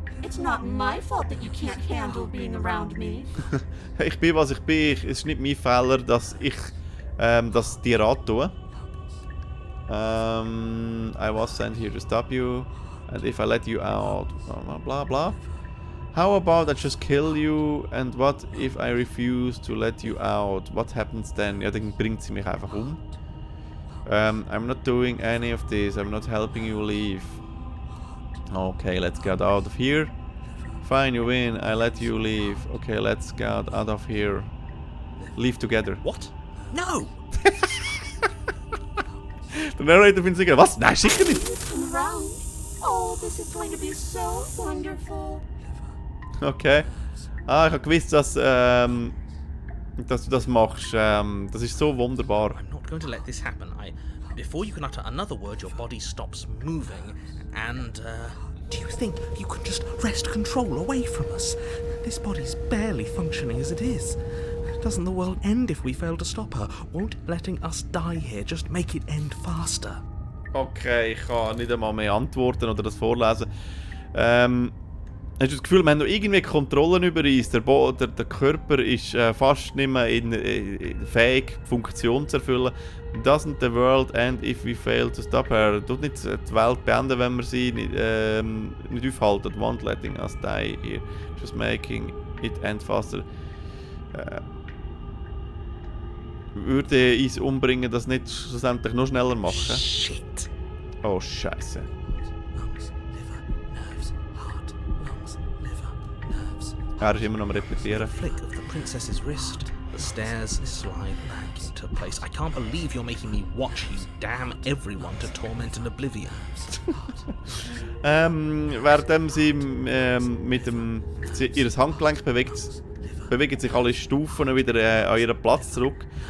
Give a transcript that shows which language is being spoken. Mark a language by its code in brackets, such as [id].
[en] It's not my fault that you can't handle being around me. [de] Ich bin, was ich bin. Es ist nicht mein Fehler, dass ich das dir antue. [en] I was sent here to stop you. And if I let you out, blah blah. How about I just kill you? And what if I refuse to let you out? What happens then? [de] Ja, dann bringt sie mich einfach um. [en] I'm not doing any of this. I'm not helping you leave. Okay, let's get out of here. Fine, you win. I let you leave. Okay, let's get out of here. Leave together. What? No! [de] Der Narrator findet sich, was? Nein, sicher nicht. [en] Come around. Oh, this is going to be so wonderful. Okay. [de] Ich habe gewusst, dass du das machst. Das ist so wunderbar. [en] I'm not going to let this happen. Before you can utter another word, your body stops moving. And, do you think you can just wrest control away from us? This body's barely functioning as it is. Doesn't the world end if we fail to stop her? Won't letting us die here just make it end faster? [de] Okay, ich kann nicht einmal mehr antworten oder das vorlesen. Hast du das Gefühl, wir haben noch irgendwie Kontrollen über uns? Der Körper ist fast nicht mehr fähig, Funktion zu erfüllen. [en] Doesn't the world end if we fail to stop her? [de] Tut nicht die Welt beenden, wenn wir sie nicht aufhalten. [en] Won't letting us die here, just making it end faster. [de] Würde uns umbringen, das nicht schlussendlich noch schneller machen? [en] Shit. [de] Oh, Scheiße. [en] Lungs, liver, nerves, heart, lungs, liver, nerves. [de] Er ist immer noch am Repetieren. [en] Flick of the princess's wrist. The stairs slide back into place. I can't believe you're making me watch you damn everyone to torment and oblivion. [de] Während sie mit ihr Handgelenk bewegt, bewegen sich alle Stufen wieder an ihren Platz zurück.